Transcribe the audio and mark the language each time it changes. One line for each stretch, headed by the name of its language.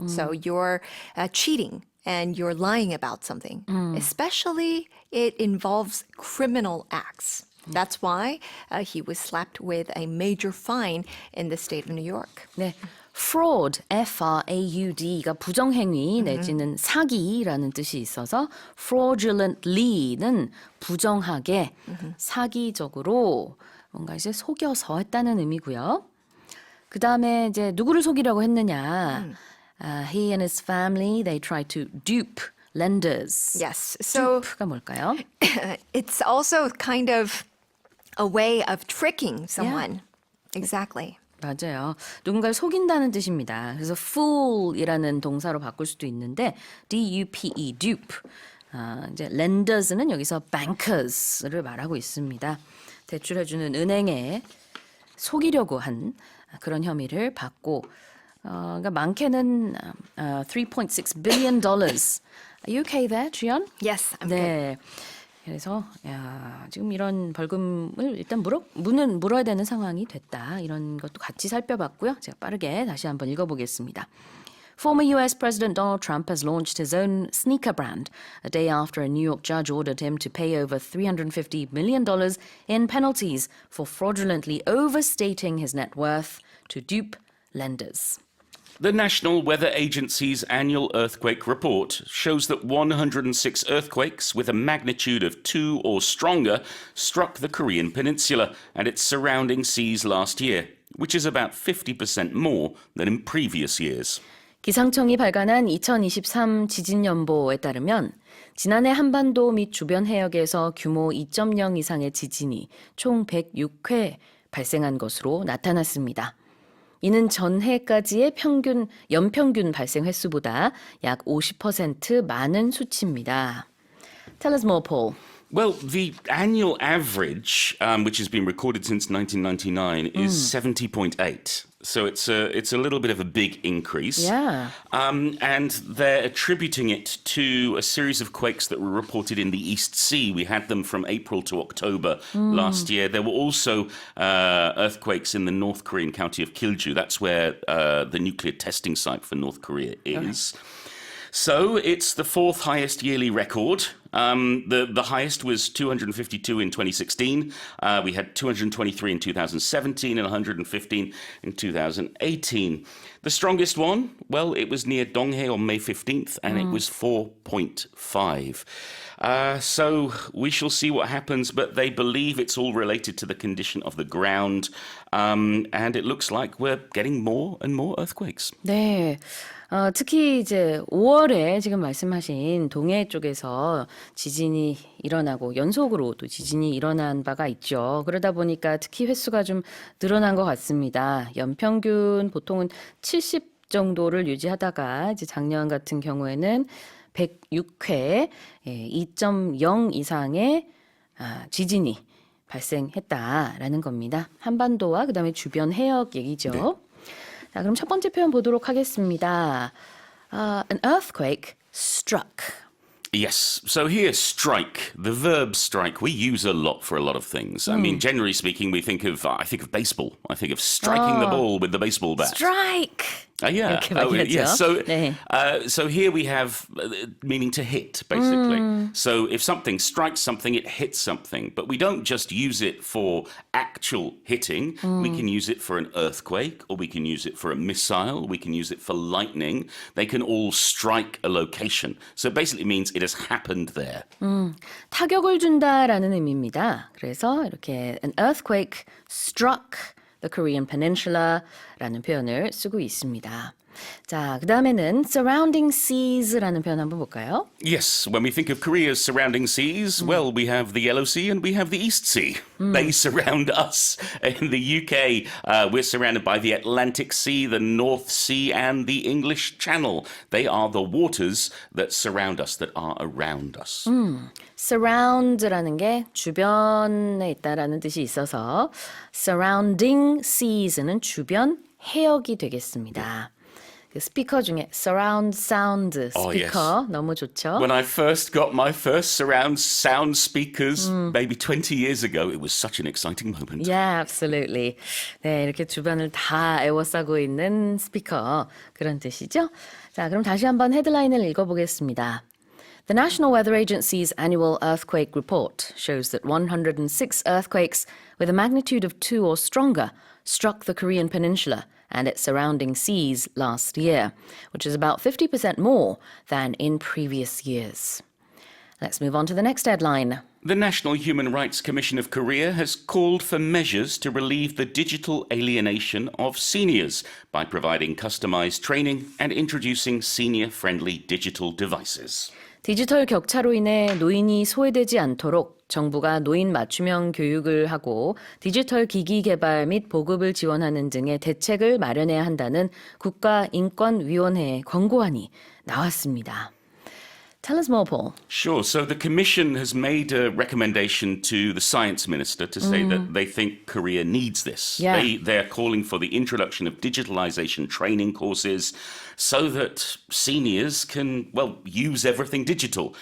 English: So you're cheating and you're lying about something. Especially, it involves criminal acts. That's why he was slapped with a major fine in the state of New York.
Korean: 네. fraud, F-R-A-U-D가 부정행위 내지는 사기라는 뜻이 있어서 fraudulently는 부정하게 사기적으로 뭔가 이제 속여서 했다는 의미고요. 그 다음에 이제 누구를 속이려고 했느냐.
English: He and his family, they tried to dupe lenders. Yes, so
Korean: dupe가 뭘까요?
English: it's also kind of a way of tricking someone. Exactly.
Korean: 맞아요. 누군가를 속인다는 뜻입니다. 그래서 fool이라는 동사로 바꿀 수도 있는데 D-U-P-E, dupe. 이제 lenders는 여기서 bankers를 말하고 있습니다. 대출해주는 은행에 속이려고 한 그런 혐의를 받고 그러니까 많게는 $3.6 billion.
English: Are you okay there, 주연? Yes, I'm good.
Korean: 네. 그래서 지금 이런 벌금을 일단 물어야 되는 상황이 됐다. 이런 것도 같이 살펴봤고요. 제가 빠르게 다시 한번 읽어보겠습니다.
English: Former US President Donald Trump has launched his own sneaker brand a day after a New York judge ordered him to pay over $350 million in penalties for fraudulently overstating his net worth to dupe lenders. The National Weather Agency's annual earthquake report shows that 106 earthquakes with a magnitude of 2 or stronger struck the Korean peninsula and its surrounding seas last year, which is about 50% more than in previous years.
Korean: 기상청이 발간한 2023 지진연보에 따르면 지난해 한반도 및 주변 해역에서 규모 2.0 이상의 지진이 총 106회 발생한 것으로 나타났습니다. 이는 전해까지의 연평균 발생 횟수보다 약 50% 많은 수치입니다.
English: Tell us more, Paul. Well, the annual average, which has been recorded since 1999, is 70.8. So it's a little bit of a big increase. Yeah. And they're attributing it to a series of quakes that were reported in the East Sea. We had them from April to October last year. There were also earthquakes in the North Korean county of Gyeongju. That's where the nuclear testing site for North Korea is. Okay. So it's the fourth highest yearly record. The highest was 252 in 2016. We had 223 in 2017 and 115 in 2018. The strongest one, well, it was near Donghae on May 15th, and it was 4.5. So we shall see what happens, but they believe it's all related to the condition of the ground, and it looks like we're getting more and more earthquakes.
Korean: 네. 특히 이제 5월에 지금 말씀하신 동해 쪽에서 지진이 일어나고 연속으로 또 지진이 일어난 바가 있죠. 그러다 보니까 특히 횟수가 좀 늘어난 것 같습니다. 연평균 보통은 70 정도를 유지하다가 이제 작년 같은 경우에는 106회 2.0 이상의 지진이 발생했다라는 겁니다. 한반도와 그다음에 주변 해역 얘기죠. 네. 자, 그럼 첫 번째 표현 보도록 하겠습니다.
English: An earthquake struck. Yes. So here, strike, the verb strike, we use a lot for a lot of things. I mean, generally speaking, I think of baseball. I think of striking the ball with the baseball bat. Strike! Yeah.
Korean: 이렇게 많이 하죠.
English: Yeah. So,
Korean: 네.
English: so here we have meaning to hit, basically. So if something strikes something, it hits something. But we don't just use it for actual hitting. We can use it for an earthquake, or we can use it for a missile. We can use it for lightning. They can all strike a location. So it basically means it has happened there.
Korean: 타격을 준다라는 의미입니다. 그래서 이렇게
English: an earthquake struck the Korean peninsula
Korean: 라는 표현을 쓰고 있습니다. 자, 그 다음에는 surrounding seas라는 표현 한번 볼까요?
English: Yes, when we think of Korea's surrounding seas, well, we have the Yellow Sea and we have the East Sea. They surround us. In the UK, we're surrounded by the Atlantic Sea, the North Sea, and the English Channel. They are the waters that surround us, that are around us.
Korean: surround라는 게 주변에 있다라는 뜻이 있어서 surrounding seas는 주변 해역이 되겠습니다. 그 스피커 중에 surround sound 스피커 너무 좋죠?
English: When I first got my first surround sound speakers, maybe 20 years ago, it was such an exciting moment. Yeah, absolutely.
Korean: 네, 이렇게 주변을 다 에워싸고 있는 스피커 그런 뜻이죠? 자, 그럼 다시 한번 헤드라인을 읽어보겠습니다.
English: The National Weather Agency's annual earthquake report shows that 106 earthquakes with a magnitude of 2 or stronger struck the Korean peninsula and its surrounding seas last year, which is about 50% more than in previous years. Let's move on to the next headline. The National Human Rights Commission of Korea has called for measures to relieve the digital alienation of seniors by providing customized training and introducing senior-friendly digital devices. 디지털 격차로 인해 노인이 소외되지 않도록 정부가 노인 맞춤형 교육을 하고 디지털 기기 개발 및 보급을 지원하는 등의 대책을 마련해야 한다는 국가인권위원회의 권고안이 나왔습니다. Tell us more, Paul. Sure. So the Commission has made a recommendation to the Science Minister to say that they think Korea needs this. Yeah. They're calling for the introduction of digitalization training courses so that seniors can, well, use everything digital.